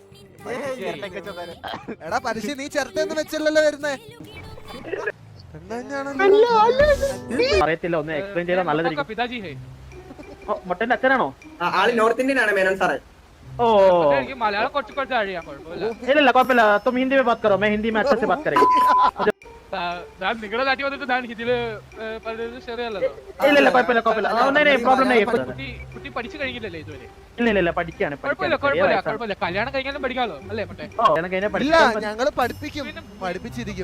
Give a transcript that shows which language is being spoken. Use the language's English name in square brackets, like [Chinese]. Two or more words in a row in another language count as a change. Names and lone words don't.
[Malayalam] എടാ പലിശ നീ ചെറുത്തെന്ന് വെച്ചല്ലോ വരുന്നേ. അറിയത്തില്ല, ഒന്ന് എക്സ്പ്ലെയിൻ ചെയ്താൽ നല്ലതായിരിക്കും. മൊട്ടന്റെ അച്ഛനാണോ? ആള് [English] North Indian [Malayalam] ആണ് മേനോൻ സാറേ. ओ मलयालम ഇല്ല കുഴപ്പമില്ല. [Hindi] तुम हिंदी में बात करो, मैं हिंदी में अच्छे से बात करेंगे. [Malayalam] നിങ്ങളുടെ നാട്ടിൽ വന്നിട്ട് ഞാൻ ഹിന്ദിയില് പറയുന്നത് ശരിയല്ലോ. ഇല്ല കുഴപ്പമില്ല പ്രോബ്ലം കുട്ടി പഠിച്ചു കഴിഞ്ഞില്ലല്ലേ ഇതുവരെ? ഇല്ല പഠിക്കാണ്. കുഴപ്പമില്ല, കല്യാണം കഴിഞ്ഞാലും പഠിക്കാമല്ലോ അല്ലേ? ഇല്ല ഞങ്ങള് പഠിപ്പിച്ചിരിക്കും.